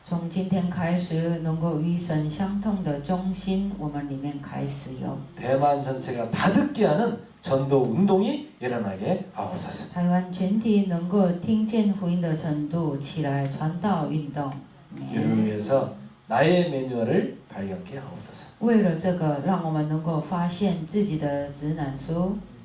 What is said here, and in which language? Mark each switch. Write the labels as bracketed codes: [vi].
[zh] 从今天开始，能够与神相通的中心，我们里面开始有。 [ko] 대만 전체가 다 듣게 하는 전도 운동이 일어나게 하옵소서. [zh] 台湾全体能够听见福音的程度起来传道运动。 [ko] 이를 위해서 나의 매뉴얼을 발견케 하옵소서. [zh] 为了这个，让我们能够发现自己的指南书。